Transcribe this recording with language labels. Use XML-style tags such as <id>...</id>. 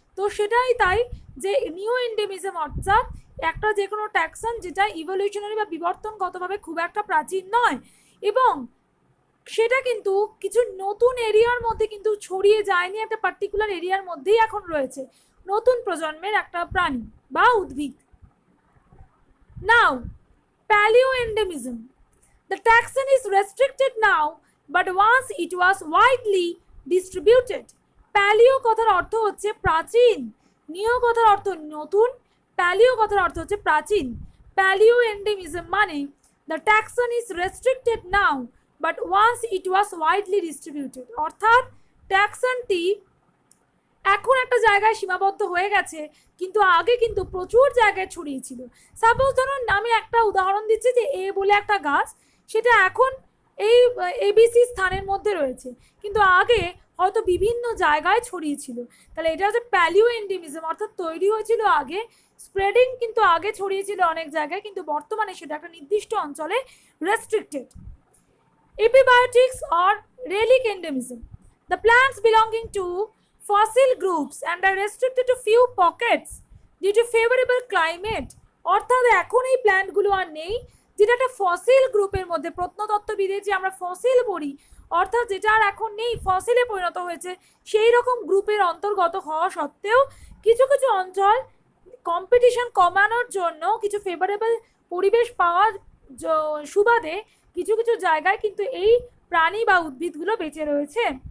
<bn>তো সেটাই তাই যে নিউ এন্ডেমিজম অর্থাৎ একটা যে কোনো ট্যাক্সন যেটা ইভলিউশনারি বা বিবর্তনগতভাবে খুব একটা প্রাচীন নয়, এবং সেটা কিন্তু কিছু নতুন এরিয়ার মধ্যে কিন্তু ছড়িয়ে যায়নি, একটা পার্টিকুলার এরিয়ার মধ্যেই এখন রয়েছে, নতুন প্রজন্মের একটা প্রাণী বা উদ্ভিদ।</bn> <en>Now Paleoendemism. The taxon is restricted now, but once it was widely distributed.</en> <bn>Paleo কথার অর্থ হচ্ছে প্রাচীন, নিও কথার অর্থ নতুন, প্যালিও কথার অর্থ হচ্ছে প্রাচীন।</bn> <en>Paleoendemism মানে the taxon is restricted now, but once it was widely distributed.</en> <bn>অর্থাৎ ট্যাক্সনটি এখন একটা জায়গায় সীমাবদ্ধ হয়ে গেছে, কিন্তু আগে কিন্তু প্রচুর জায়গায় ছড়িয়েছিল। সাপোজ ধরুন আমি একটা উদাহরণ দিচ্ছি, যে এ বলে একটা গাছ, সেটা এখন এই এবিসি স্থানের মধ্যে রয়েছে, কিন্তু আগে হয়তো বিভিন্ন জায়গায় ছড়িয়েছিল। তাহলে এটা হচ্ছে প্যালিও এন্ডেমিজম, অর্থাৎ তৈরি হয়েছিল আগে, স্প্রেডিং কিন্তু আগে ছড়িয়েছিল অনেক জায়গায়, কিন্তু বর্তমানে সেটা একটা নির্দিষ্ট অঞ্চলে restricted.</bn> <en>Epibiotics or relic endemism. The plants belonging to fossil groups and are restricted to few pockets due to favorable climate.</en> <bn>অর্থাৎ এখন এই প্ল্যান্টগুলো আর নেই, যেটা একটা ফসিল গ্রুপের মধ্যে, প্রত্নতত্ত্ববিদে যে আমরা ফসিল পড়ি, অর্থাৎ যেটা আর এখন নেই, ফসিলে পরিণত হয়েছে, সেই রকম গ্রুপের অন্তর্গত হওয়া সত্ত্বেও কিছু কিছু অঞ্চল কম্পিটিশন কমানোর জন্য কিছু ফেভারেবল পরিবেশ পাওয়ার সুবাদে কিছু কিছু জায়গায় কিন্তু এই প্রাণী বা উদ্ভিদগুলো বেঁচে রয়েছে।</bn>